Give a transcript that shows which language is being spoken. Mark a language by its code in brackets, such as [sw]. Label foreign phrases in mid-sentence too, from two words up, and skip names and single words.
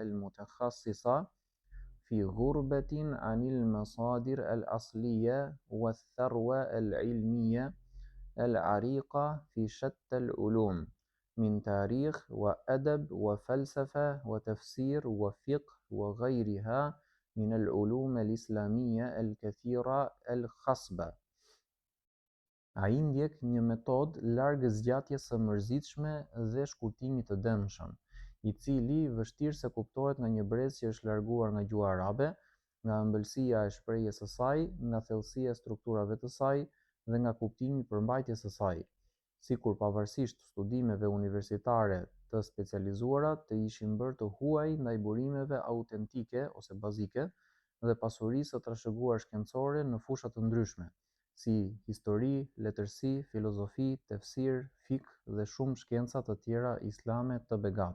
[ar] المتخصصة في غربة عن المصادر الأصلية والثروة العلمية العريقة في شتى العلوم من تاريخ وأدب وفلسفة وتفسير وفقه وغيرها من العلوم الإسلامية الكثيرة الخصبة. [sq] Ai ndjek një metodë larg zgjatjes së mërzitshme dhe shkurtimit të dëmshëm, i cili vështirë se kuptohet nga një brez që është larguar nga gjuha arabe, nga ëmbëlsia e shprehjes së saj, nga thellësia e strukturave të saj dhe nga kuptimi i përmbajtjes së saj, sikur pavarësisht studimeve universitare të specializuara të ishin bërë të huaj ndaj burimeve autentike ose bazike dhe pasurisë së trashëguar shkencore në fusha të ndryshme, si histori, letërsi, filozofi, tefsir, fikë dhe shumë shkenca të tjera islame të begata.